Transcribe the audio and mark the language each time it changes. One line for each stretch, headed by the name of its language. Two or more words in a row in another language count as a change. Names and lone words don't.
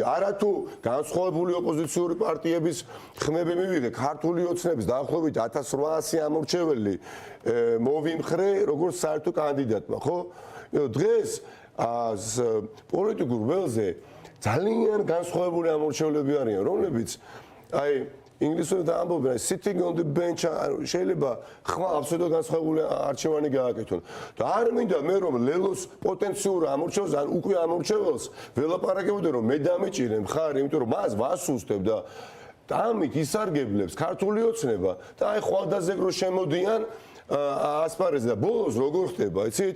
Georgian: არა თუ განსხვავებული ოპოზიციური პარტიების ხმები მივიღე, ქართული ოცნების დაახლოებით 1800 ამორჩეველი მოვიმხრე როგორც საერთო კანდიდატმა, ხო? დღეს პოლიტიკურ ველზე ძალიან განსხვავებული ამორჩევლები არიან, რომლებიც აი ინგლისურად ამბობენ
English: sitting on the bench
Georgian: შეიძლება ხმა აბსოლუტურად განსხვავებული არჩევანი გააკეთონ. და არ მინდა მე რომ ლელოს პოტენციურ ამორჩეველს ან უკვე ამორჩეველს ველაპარაკებოდე რომ მე დამიჭირე მხარი, იმიტომ რომ მას ვასუსტებ და ამით ისარგებლებს ქართული ოცნება და აი ხვალდაზე რო შემოდიან ასპარეზზე და ბოლოს როგორ ხდება, იცით?